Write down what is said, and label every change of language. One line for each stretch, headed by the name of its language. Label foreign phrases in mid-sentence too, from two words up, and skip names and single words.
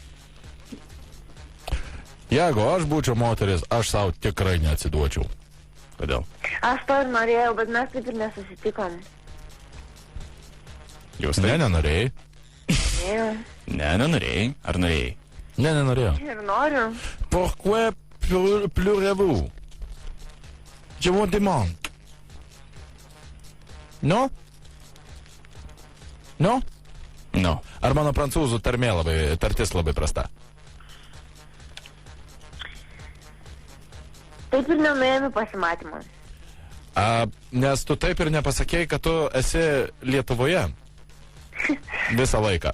Lithuanian: Jeigu aš būčiau moteris, aš savo tikrai neatsiduočiau. Kodėl? Aš to ir norėjau, bet mes taip ir nesusitikom. Justai? Nenorėjai. Norėjau. Ne, nenorėjai. Ar norėjai? Nenorėjau. Ir noriu.
French: Pourquoi pleurez-vous? Je vous demande.
Lithuanian: Nu? Nu? No. Ar mano prancūzų tartis labai prasta? Taip ir nenuėjami pasimatymą. Nes tu taip ir nepasakėjai, kad tu esi Lietuvoje visą laiką.